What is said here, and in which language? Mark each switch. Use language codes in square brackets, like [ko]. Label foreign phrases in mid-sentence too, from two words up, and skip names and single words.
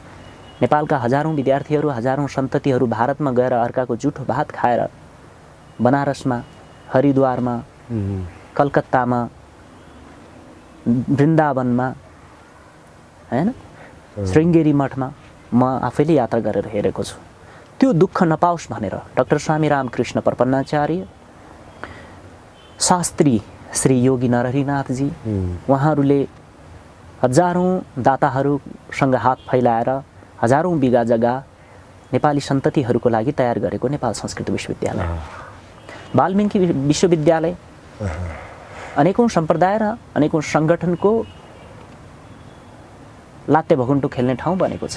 [ne] नेपालका हजारौं विद्यार्थीहरू, हजारौं सन्ततिहरू भारतमा गएर अर्काको जुठो भात खाएर बनारसमा, हरिद्वारमा, कलकत्तामा, वृन्दावनमा, हैन, श्रृङ्गेरी मठमा म आफैले यात्रा गरेर हेरेको छु। त्यो दुःख नपाओस् भनेर डाक्टर स्वामी रामकृष्ण प्रपन्नाचार्य, शास्त्री श्री योगी नरहरिनाथजी, उहाँहरूले हजारौं दाताहरूसँग हात फैलाएर हजारौं बिघा जग्गा नेपाली सन्ततिहरूको लागि तयार गरेको नेपाल संस्कृत विश्वविद्यालय, वाल्मीकि विश्वविद्यालय अनेकौं सम्प्रदाय र अनेकौं संगठनको लात्ते भकुन्डो खेल्ने ठाउँ बनेको छ।